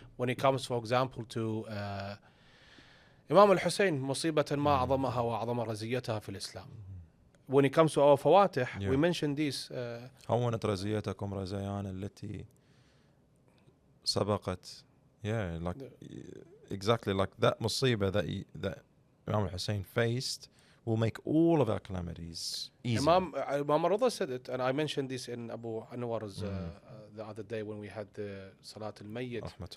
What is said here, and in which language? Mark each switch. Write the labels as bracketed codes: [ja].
[en] When it comes, for example, to Imam al-Hussein, [ar] مصيبة ما أعظمها وأعظم رزيتها في الإسلام. [en] When it comes to our Fawatih, we mentioned this. [ar] هونت رزيتكم رزيان التي سبقت. [en] Yeah, like exactly like that musibah that Imam al-Hussein faced will make all of our calamities easy. Imam al-Rida said it, and I mentioned this in Abu Anwar's the other day when we had the Salat al-Mayyit.